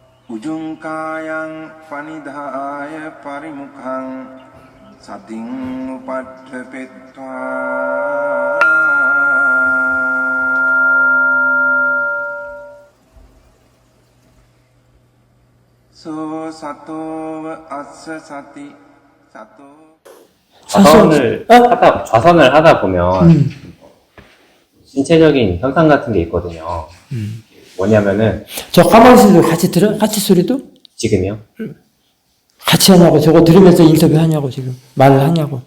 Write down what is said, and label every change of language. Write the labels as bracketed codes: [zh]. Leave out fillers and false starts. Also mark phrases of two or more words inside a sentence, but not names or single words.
[pi] උජුංකායං පනිදාය පරිමුඛං සතින් උපට්ඨපෙත්වා සෝ සතෝව අස්ස සති සතෝ [ko] 좌선을 하다 보면 신체적인 현상 같은 게 있거든요. 뭐냐면은 저 가만히 있어도 같이 들어? 같이 소리도? 지금요? 같이 하냐고. 저거 들으면서 인터뷰 하냐고. 지금 말을 하냐고.